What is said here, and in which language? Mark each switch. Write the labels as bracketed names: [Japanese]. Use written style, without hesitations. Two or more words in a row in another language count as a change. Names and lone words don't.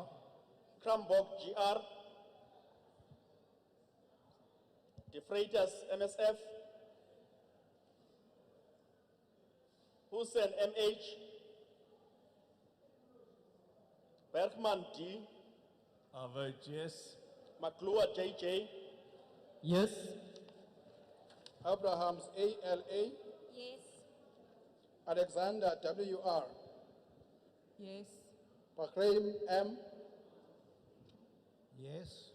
[English] Krambok GR. De Freitas MSF. Hussein MH. Bergman D. I vote yes. McClure JJ. Yes. Abrahams ALA, yes, Alexander WR, Yes. Bahrain M, Yes.